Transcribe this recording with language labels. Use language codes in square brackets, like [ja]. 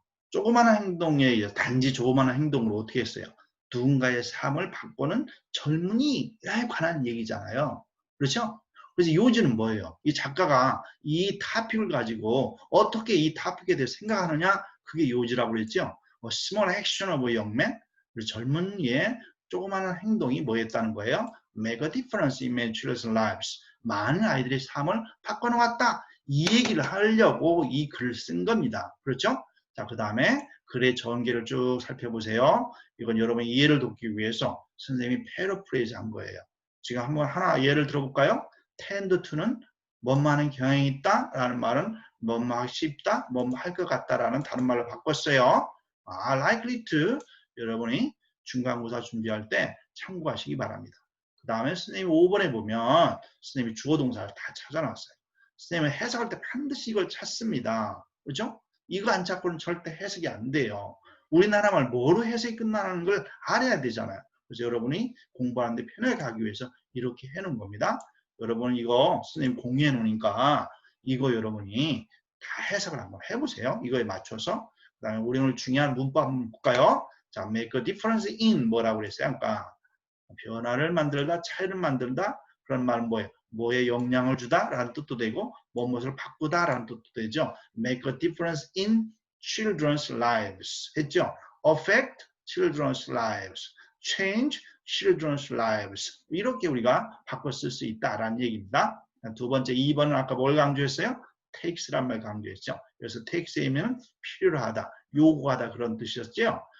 [ko] 조그마한 행동에 단지 조그마한 행동으로 어떻게 했어요? 누군가의 삶을 바꾸는 젊은이에 관한 얘기잖아요. 그렇죠? 그래서 요지는 뭐예요? 이 작가가 이 타픽을 가지고 어떻게 이 타픽에 대해서 생각하느냐? 그게 요지라고 그랬죠? [en] small action of a young man, [ko] 젊은이의 조그마한 행동이 뭐였다는 거예요? [en] Make a difference in many children's lives. [ko] 많은 아이들의 삶을 바꿔놓았다. 이 얘기를 하려고 이 글을 쓴 겁니다. 그렇죠? 자, 그 다음에 글의 전개를 쭉 살펴보세요. 이건 여러분의 이해를 돕기 위해서 선생님이 패러프레이즈 한 거예요. 지금 한번 하나 예를 들어볼까요? [en] tend to [ko] 는 뭐뭐 하는 경향이 있다 라는 말은 뭐뭐 하기 쉽다, 뭐뭐 할 것 같다라는 다른 말로 바꿨어요. [en] likely to [ko] 여러분이 중간고사 준비할 때 참고하시기 바랍니다. 그 다음에 선생님이 5번에 보면 선생님이 주어동사를 다 찾아놨어요. 선생님은 해석할 때 반드시 이걸 찾습니다. 그렇죠? 이거 안 찾고는 절대 해석이 안 돼요. 우리나라 말 뭐로 해석이 끝나는 걸 알아야 되잖아요. 그래서 여러분이 공부하는데 편하게 가기 위해서 이렇게 해놓은 겁니다. 여러분 이거 선생님 공유해 놓으니까 이거 여러분이 다 해석을 한번 해보세요. 이거에 맞춰서. 그 다음에 우리 오늘 중요한 문법 한번 볼까요? 자, [en] make a difference in [ko] 뭐라고 그랬어요? 그러니까 변화를 만들다, 차이를 만들다 그런 말은 뭐예요? 뭐에 영향을 주다 라는 뜻도 되고 무엇을 바꾸다 라는 뜻도 되죠. [en] make a difference in children's lives 했죠. affect children's lives, change children's lives [ko] 이렇게 우리가 바꿔 쓸 수 있다라는 얘기입니다. 두 번째 2번은 아까 뭘 강조했어요? takes란 말 강조했죠. 그래서 takes이면 필요로 하다, 요구하다 그런 뜻이었죠.